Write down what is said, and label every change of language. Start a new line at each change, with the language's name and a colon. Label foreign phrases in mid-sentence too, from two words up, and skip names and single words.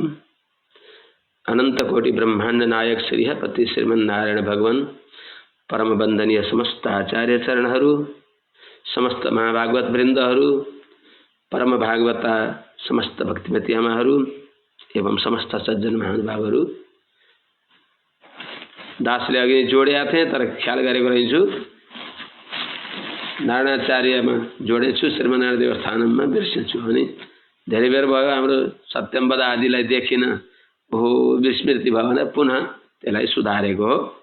Nepali: अनंत कोटि ब्रह्मांड नायक श्रीहपति श्रीमन्नारायण भगवान परम वंदनीय समस्त आचार्य चरणहरू, समस्त महाभागवत वृन्दहरू, परम भागवता समस्त भक्तिमती आमाहरू एवं समस्त सज्जन महानुभावहरू। दासले अघि जोडेका थिए तर ख्याल गरेको रहेछु, नारायणाचार्यमा जोडेछु, श्रीमन्नारायण देवस्थानमा बिर्सेछु अनि धेरै बेर भयो हाम्रो सत्यम्बद आदिलाई देखिन, ओहो विस्मृति भयो भने पुनः त्यसलाई सुधारेको हो।